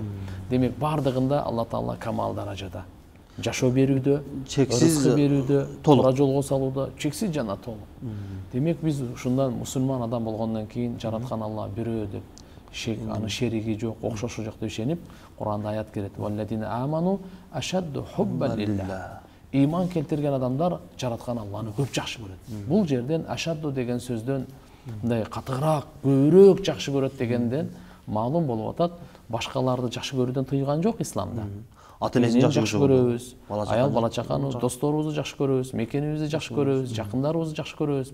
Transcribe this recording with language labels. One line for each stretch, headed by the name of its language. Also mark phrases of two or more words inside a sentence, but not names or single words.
Kyrgyz: Демек бардыгында Алла Таала камал даражада. Жашоо берүүдө, рызкы берүүдө, туура жолго салууда чексиз жана толук. Демек биз ушундан мусулман адам болгондон кийин жараткан Алла бирөө деп аны шериги жок, окшошу жок деп ишенип, Куранда аят келет:
Arabic: "والذين آمنوا أشد حبا لله."
Kyrgyz: Иман келтирген адамдар жараткан Алланы көп жакшы көрөт. Бул жерден ашадду деген сөздөн мындай катыгыраак, көбүрөөк жакшы көрөт дегенден маалым болуп атат, башкаларды жакшы көрүүдөн тыйган жок исламда. Ата энени жакшы көрөбүз, аял бала чаканы, досторубузду жакшы көрөбүз, мекенибизди жакшы көрөбүз, жакындарыбызды жакшы көрөбүз.